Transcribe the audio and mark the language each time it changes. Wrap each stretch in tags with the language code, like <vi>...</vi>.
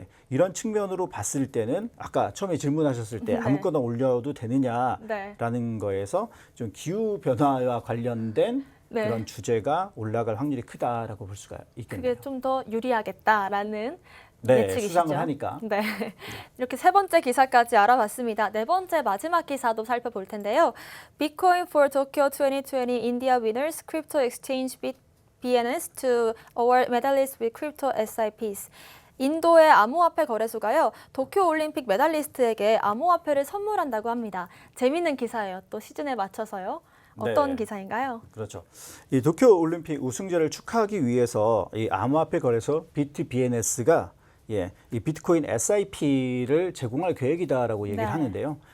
<ko>이런 측면으로 봤을 때는 아까 처음에 질문하셨을 때 아무거나 올려도 되느냐라는 거에서 좀 기후 변화와 관련된 그런 주제가 올라갈 확률이 크다라고 볼 수가 있겠네요. 그게 좀 더 유리하겠다라는 예측이시죠. 수상을 하니까. 이렇게 세 번째 기사까지 알아봤습니다. 네 번째 마지막 기사도 살펴볼 텐데요.</ko> <en>Bitcoin for Tokyo 2020 India winners crypto exchange BNS to award medalists with crypto SIPs.</en> <ko>인도의 암호화폐 거래소가요, 도쿄올림픽 메달리스트에게 암호화폐를 선물한다고 합니다. 재밌는 기사예요. 또 시즌에 맞춰서요. 어떤 기사인가요? 그렇죠. 이 도쿄올림픽 우승자를 축하하기 위해서 이 암호화폐 거래소 BitBNS가 이 비트코인 SIP를 제공할 계획이다라고 얘기를 하는데요.</ko>